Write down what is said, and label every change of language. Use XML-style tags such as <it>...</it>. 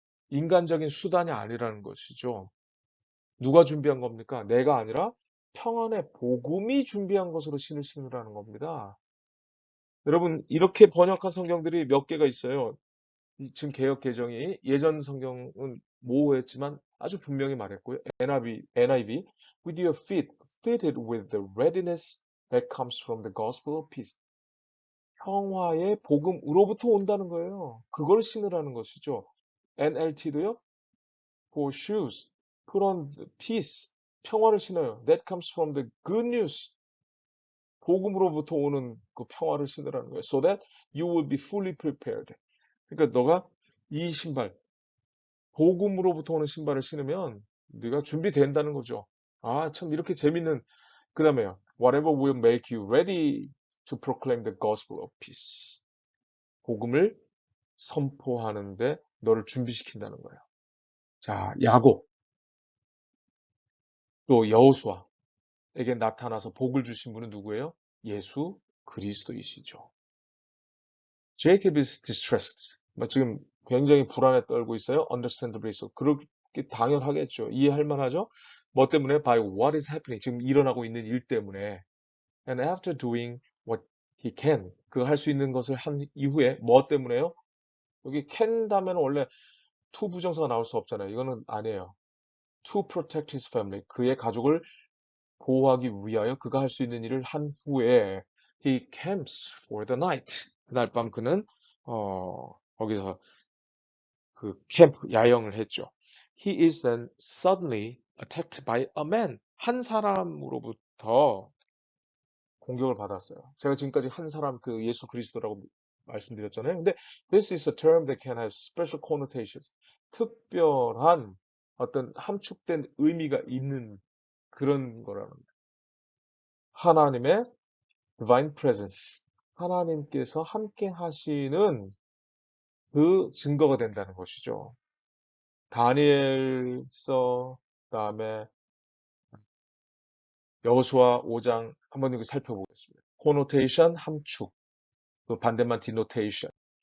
<ko>인간적인 수단이 아니라는 것이죠. 누가 준비한 겁니까? 내가 아니라 평안의 복음이 준비한 것으로 신을 신으라는 겁니다. 여러분, 이렇게 번역한 성경들이 몇 개가 있어요. 지금 개역 개정이 예전 성경은 모호했지만 아주 분명히 말했고요.</ko> <en>NIV, with your feet fitted with the readiness that comes from the gospel of peace.</en> <ko>평화의 복음으로부터 온다는 거예요. 그걸 신으라는 것이죠. NLT도요.</ko> <en>For shoes, put on the peace.</en> <ko>평화를 신어요.</ko> <en>That comes from the good news.</en> <ko>복음으로부터 오는 그 평화를 신으라는 거예요.</ko> <en>So that you will be fully prepared.</en> <ko>그러니까 너가 이 신발, 복음으로부터 오는 신발을 신으면 네가 준비된다는 거죠. 아, 참 이렇게 재밌는 그다음에요.</ko> <en>Whatever will make you ready to proclaim the gospel of peace.</en> <ko>복음을 선포하는데 너를 준비시킨다는 거예요. 자, 야곱 또 여호수아에게 나타나서 복을 주신 분은 누구예요? 예수 그리스도이시죠.</ko> <en>Jacob is distressed.</en> <ko>지금 굉장히 불안에 떨고 있어요.</ko> <en>Understandably so.</en> <ko>그렇게 당연하겠죠. 이해할 만하죠? 뭐 때문에?</ko> <en>By what is happening.</en> <ko>지금 일어나고 있는 일 때문에.</ko> <en>And after doing what he can.</en> <ko>그 할 수 있는 것을 한 이후에 뭐 때문에요? 여기 can 다면 원래 to 부정사가 나올 수 없잖아요. 이거는 아니에요.</ko> <en>to protect his family.</en> <ko>그의 가족을 보호하기 위하여 그가 할 수 있는 일을 한 후에</ko> <en>he camps for the night.</en> <ko>그날 밤 그는 거기서 그 캠프 야영을 했죠.</ko> <en>He is then suddenly attacked by a man.</en> <ko>한 사람으로부터 공격을 받았어요. 제가 지금까지 한 사람 그 예수 그리스도라고 말씀드렸잖아요.</ko> <en>근데 this is a term that can have special connotations.</en> <ko>특별한 어떤 함축된 의미가 있는 그런 거라는 거예요. 하나님의 divine presence. 하나님께서 함께 하시는 그 증거가 된다는 것이죠. 다니엘서 그다음에 여호수아 5장 한번 이거 살펴보겠습니다. connotation 함축, 그 반대만 denotation.</ko>